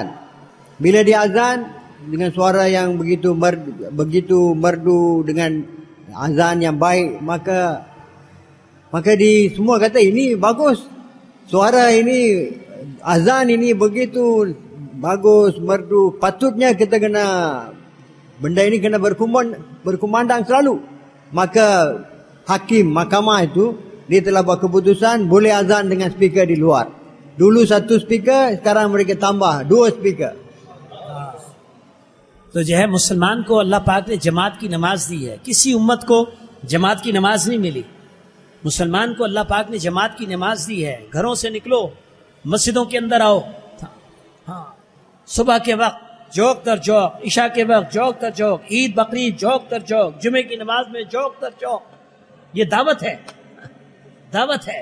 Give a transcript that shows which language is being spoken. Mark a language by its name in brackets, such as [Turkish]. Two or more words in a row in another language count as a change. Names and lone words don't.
[Malay] Bila dia azan dengan suara yang begitu merdu dengan azan yang baik, maka di semua kata ini bagus, suara ini, azan ini begitu bagus, merdu, patutnya kita kena, benda ini kena berkumandang selalu. Maka hakim mahkamah itu dia telah buat keputusan boleh azan dengan speaker di luar. Dulu 1 speaker, sekarang mereka tambah 2 speaker. [Urdu] تو جو ہے مسلمان کو اللہ پاک نے جماعت کی نماز دی ہے، کسی امت کو جماعت کی نماز نہیں ملی. مسلمان کو اللہ پاک نے جماعت کی نماز دی ہے. گھروں سے نکلو، مسجدوں کے اندر آؤ، ہاں، صبح کے وقت جوق در جوق، عشاء کے وقت جوق در جوق، عید بقرعید جوق در جوق، جمعے کی نماز میں جوق در جوق، یہ دعوت ہے، دعوت ہے.